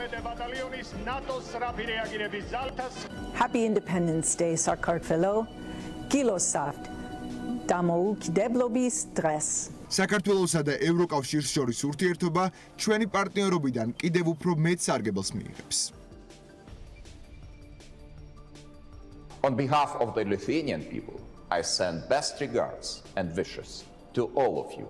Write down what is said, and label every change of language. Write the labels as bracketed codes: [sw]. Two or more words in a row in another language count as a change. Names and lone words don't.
[en] Happy Independence Day, Sakartvelo. [ka] Gilosavt. დამოუკიდებლობის დრეს. საქართველოსა და ევროკავშირს შორის ურთიერთობა ჩვენი პარტნიორობიდან კიდევ უფრო მეტ სარგებელს მიიღებს. [en] On behalf of the Lithuanian people, I send best regards and wishes to all of you.